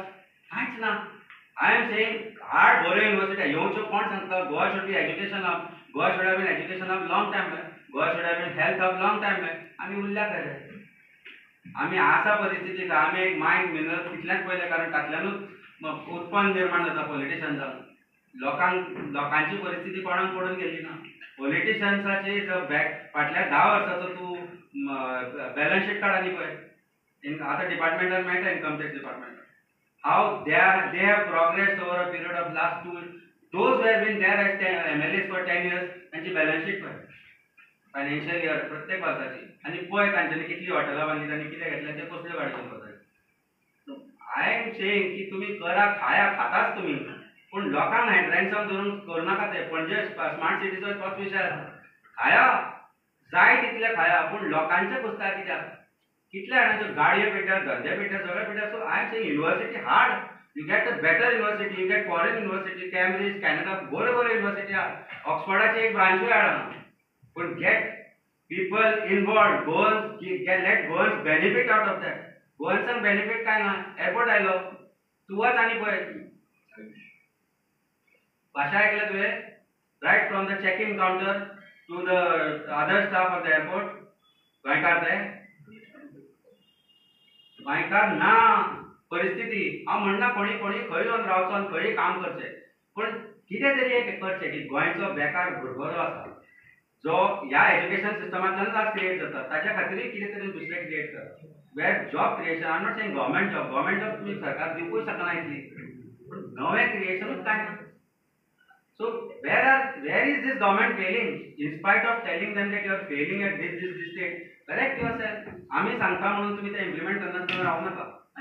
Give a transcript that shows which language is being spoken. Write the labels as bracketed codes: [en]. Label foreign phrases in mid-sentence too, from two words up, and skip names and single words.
[kok] कांयच ना. [en] I am saying [kok] हार्ड बऱ्यो युनिव्हर्सिटी येवच्यो कोण सांगता. गोवा [en] should be education hub. Goa should have been education hub long time back. Goa should have been health hub long time back. [kok] आमी उरल्या खरे. आमी आसा परिस्थितीक आमी एक मायंड मिनरल तितल्याच पयले कारण तातल्यानूच उत्पन्न निर्माण जाता पॉलिटिशियन्सांक. लोकांची परिस्थिती कोणाक पडून गेली ना. पॉलिटिशियन्साची फाटल्या 10 वर्साचो तूं [en] balance sheet [kok] काड आनी पळय. आतां डिपार्टमेंटान मेळटा [en] income tax department. How they have progressed over a period of last 2. Those who have been there as MLAs for 10 years, [kok] तांची [en] balance sheet [kok] पळय [en] financial year [kok] प्रत्येक वर्साची. आनी पळय तांच्यांनी कितली हॉटेलां बांदली, तांणी कितें घेतलें ते कसल्यो गाडयो चलयतात. [en] I am saying [kok] की तुमी करा खाया खाताच तुमी, पूण लोकांक हँड्रॅन्सम धरून करनाका ते. पणजे स्मार्ट सिटीचो तोच विशय आसा. खाया जाय तितले खाया पूण लोकांचे कुस्तार कित्याक. कितल्या जाणांच्यो गाडयो पेट्यात, धंदे पेट्यात, सगळे पेट्यात. [en] So I am saying university हार्ड. You get a better university, you get foreign university, Cambridge, Canada, बरे university are. [kok] ऑक्सफर्डाची एक ब्रांचूय हाडना. [en] But get people involved, let Goans benefit out of that. Goans benefit [kok] काय ना. एअरपोर्ट आयलो तू वच आनी पळय भाशा ऐकल्या तुवें. [en] Right from the check in counter to the other staff of the airport. [kok] गोंयकार ते गोंयकार ना. परिस्थिती हांव म्हणना कोणी खंय येवन रावचो आनी खंय काम करचें, पूण कितें तरी एक करचें की गोंयचो बेकार भुरगो जो आसा जो ह्या एज्युकेशन सिस्टमांतल्यानच आज क्रिएट जाता ताच्या खातीर कितें तरी दुसरें क्रिएट करप. [en] where job creation I am not saying government job [kok] तुमी सरकार दिवूंक शकना इतली, पूण नवें क्रिएशनूच कांय ना. [en] So where is this government failing? In spite of telling them that you are failing at this state, correct yourself. [kok] आम्ही सांगता म्हणून तुम्ही ते इम्प्लिमेंट करनासतना रावू नाका.